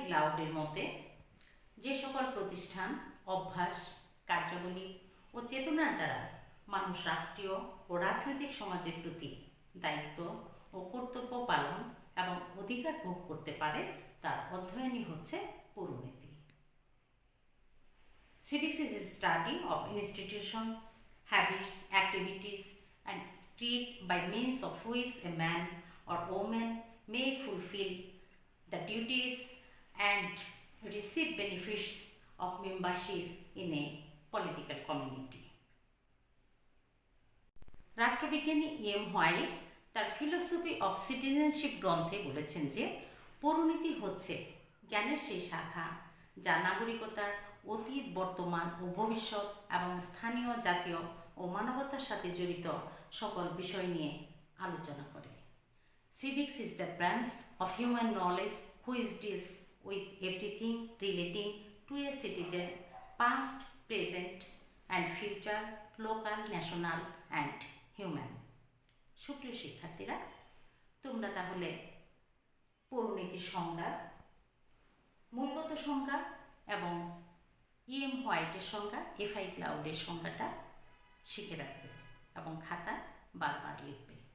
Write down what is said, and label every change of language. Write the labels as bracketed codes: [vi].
[bn] গ্লাউডের মতে যে সকল প্রতিষ্ঠান, অভ্যাস, কার্যাবলী ও চেতনার দ্বারা মানুষ রাষ্ট্রীয় ও রাজনৈতিক সমাজের প্রতি দায়িত্ব ও কর্তব্য পালন এবং অধিকার ভোগ করতে পারে তার অধ্যয়নই হচ্ছে পৌরনীতি। [en] Civics is a study of institutions, habits, activities and spirit by means of which a man or woman may fulfill the duties and receive benefits of membership in a political community. [bn] রাষ্ট্রবিজ্ঞানী E.M. White তার philosophy of citizenship গ্রন্থে বলেছেন যে পৌরনীতি হচ্ছে জ্ঞানের সেই শাখা যা নাগরিকতার অতীত, বর্তমান ও ভবিষ্যৎ এবং স্থানীয়, জাতীয় ও মানবতার সাথে জড়িত সকল বিষয় নিয়ে আলোচনা করে। [en] Civics is the branch of human knowledge which deals with everything relating to a citizen, past, present and future, local, national and human. [bn] সুপ্রিয় শিক্ষার্থীরা, তোমরা তাহলে পৌরনীতির সংজ্ঞা, মূলগত সংজ্ঞা এবং E.M. হোয়াইটের সংজ্ঞা, F.I. গ্লাউডের সংজ্ঞাটা শিখে রাখবে এবং খাতায় বারবার লিখবে।